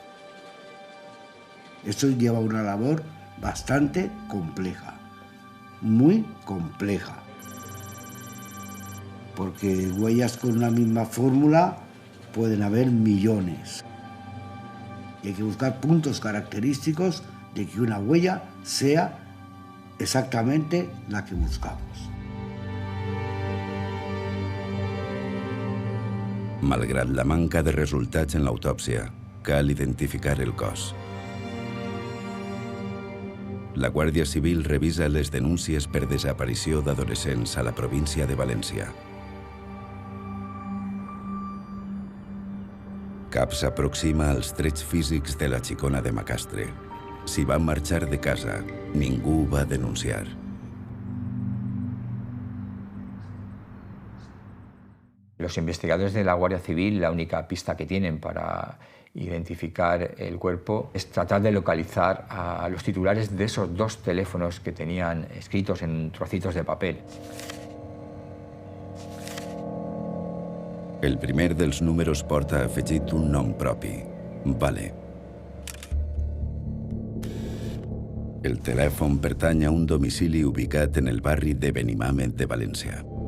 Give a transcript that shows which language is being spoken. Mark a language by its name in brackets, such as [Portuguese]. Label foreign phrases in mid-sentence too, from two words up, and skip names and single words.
[Spanish] Esto lleva una labor bastante compleja, muy compleja, porque huellas con una misma fórmula pueden haber millones. Y hay que buscar puntos característicos de que una huella sea exactamente la que buscamos. [Catalan] Malgrat la manca de resultats en l'autòpsia, cal identificar el cos. La Guàrdia Civil revisa les denúncies per desaparició d'adolescents a la província de València. Cap s'aproxima als trets físics de la xicona de Macastre. Si va marxar de casa, ningú va denunciar. [Spanish] Los investigadores de la Guardia Civil, la única pista que tienen para identificar el cuerpo es tratar de localizar a los titulares de esos dos teléfonos que tenían escritos en trocitos de papel. [Catalan] El primer dels números porta afegit un nom propi, Vale. El telèfon pertany a un domicili ubicat en el barri de Benimàmet de València.